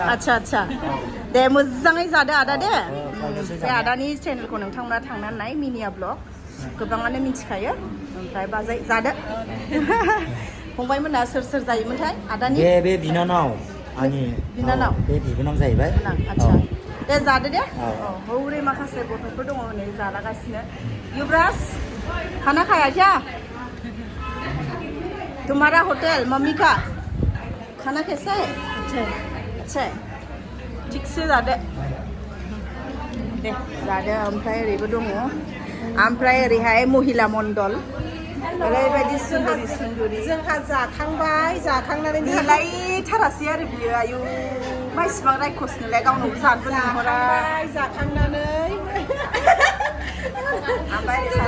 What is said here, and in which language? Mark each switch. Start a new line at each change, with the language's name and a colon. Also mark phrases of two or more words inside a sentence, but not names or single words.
Bodo: आच्छा दे मोजाङै जादो आदा दे बे आदानि चेनेलखौ नोंथांमोना थांनानै नाय मिनिया ब्लग गोबाङानो मिथिखायो ओमफ्राय बाजै जादो फंबायमोना सोर जायोमोनथाय आदानि बे बिनानाव आंनि बिनानाव बे बिबोनां जाहैबाय आच्छा दे जादो दे हौरै माखासे गथ'फोर दङ नै जालागासिनो युवराज
Hindi: खाना खाया क्या तुम्हारा होटल मम्मी का खाना कैसा है अच्छा ठीक से
Bodo: जादो दे जादो ओमफ्राय ओरैबो दङ ओमफ्राय ओरैहाय महिला मण्डल ओरैबायदि सुन्दुरि जोंहा जाखांनानै मिलायथारासै आरो बियो आयु मा इसिबां रायखसनोलाय गावनावबो जानोबो लिंहरा जाखांनानै ओमफ्राय